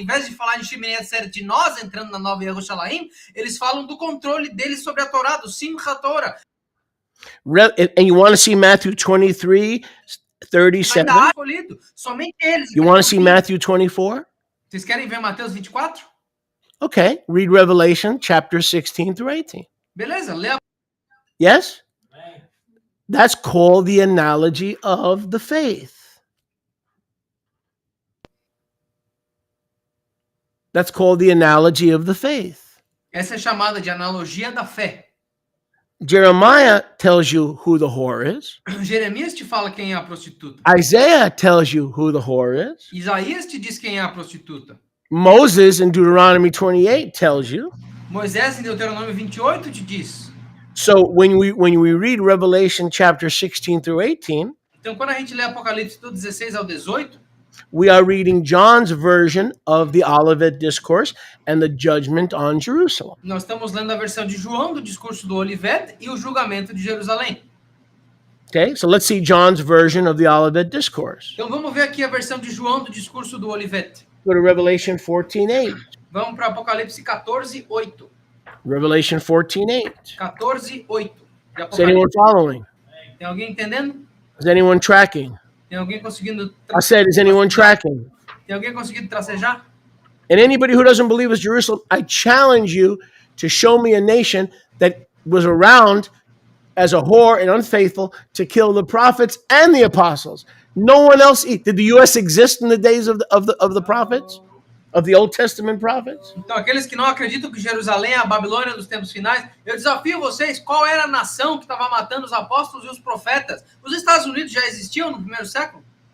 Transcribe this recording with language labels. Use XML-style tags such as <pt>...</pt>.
<pt>Em vez de falar em Shemini Atzeret de nós entrando na nova Yerushalayim, eles falam do controle deles sobre a Torá, do Simchat Torah.</pt> <en>And you want to see Matthew 23, 37?</en> <pt>Somente eles.</pt> <en>You want to see Matthew 24?</en> <pt>Vocês querem ver Mateus 24?</pt> <en>Okay, read Revelation chapter 16 through 18.</en> <pt>Beleza, lê.</pt> <en>Yes? That's called the analogy of the faith. That's called the analogy of the faith.</en> <pt>Essa é chamada de analogia da fé.</pt> <en>Jeremiah tells you who the whore is.</en> <pt>Jeremias te fala quem é a prostituta.</pt> <en>Isaiah tells you who the whore is.</en> <pt>Isaías te diz quem é a prostituta.</pt> <en>Moses in Deuteronomy 28 tells you.</en> <pt>Moisés em Deuteronômio 28 te diz.</pt> <en>So when we read Revelation chapter 16 through 18,</en> <pt>então quando a gente lê Apocalipse do 16 ao 18,</pt> <en>we are reading John's version of the Olivet Discourse and the judgment on Jerusalem.</en> <pt>Nós estamos lendo a versão de João do discurso do Olivet e o julgamento de Jerusalém.</pt> <en>Okay, so let's see John's version of the Olivet Discourse.</en> <pt>Então vamos ver aqui a versão de João do discurso do Olivet.</pt> <en>Go to Revelation 14:8.</en> <pt>Vamos para Apocalipse 14:8.</pt> <en>Revelation 14:8.</en> <pt>14:8.</pt> <en>Is anyone following?</en> <pt>Tem alguém entendendo?</pt> <en>Is anyone tracking?</en> <pt>Tem alguém conseguindo?</pt> <en>I said, is anyone tracking?</en> <pt>Tem alguém conseguindo tracejar?</pt> <en>And anybody who doesn't believe is Jerusalem, I challenge you to show me a nation that was around as a whore and unfaithful to kill the prophets and the apostles. No one else. Did the U.S. exist in the days of the prophets, of the Old Testament prophets?</en> <pt>Então, aqueles que não acreditam que Jerusalém é a Babilônia dos tempos finais, eu desafio vocês, qual era a nação que estava matando os apóstolos e os profetas? Os Estados Unidos já existiam no primeiro século?</pt>